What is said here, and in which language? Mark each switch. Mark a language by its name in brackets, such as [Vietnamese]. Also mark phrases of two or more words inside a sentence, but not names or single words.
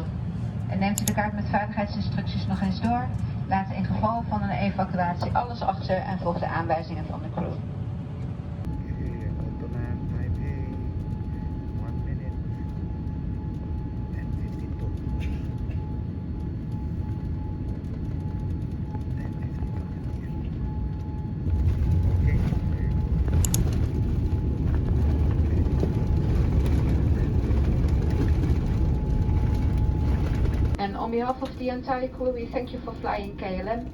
[Dutch] En neemt u de kaart met veiligheidsinstructies nog eens door. Laat in geval van een evacuatie alles achter en volg de aanwijzingen van de crew. [Filipino] Ito na Taipei. [English] 1 minute and 52. 10:52. Okay. And on behalf of the entire crew, we thank you for flying KLM.